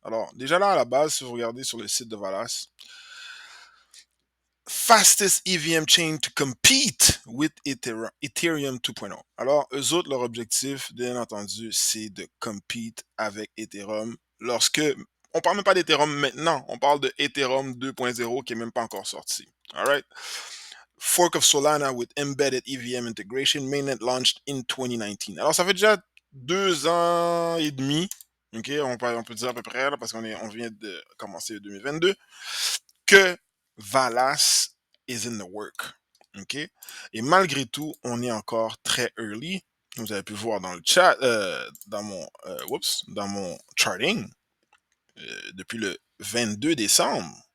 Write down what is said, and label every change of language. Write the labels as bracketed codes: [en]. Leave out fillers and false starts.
[fr] Alors, déjà là, à la base, si vous regardez sur le site de Valas, [en] fastest EVM chain to compete with Ethereum 2.0. [fr] Alors, eux autres, leur objectif, bien entendu, c'est de compete avec Ethereum lorsque on parle même pas d'Ethereum maintenant, on parle de Ethereum 2.0 qui est même pas encore sorti. [en] All right? Fork of Solana with embedded EVM integration, mainnet launched in 2019. [fr] Alors, ça fait déjà 2 ans et demi, ok, on peut dire à peu près, là, parce on vient de commencer 2022, que Valas [en] is in the work. [fr] OK? Et malgré tout, on est encore très early. Vous avez pu voir dans le chat, dans mon charting, depuis le 22 décembre.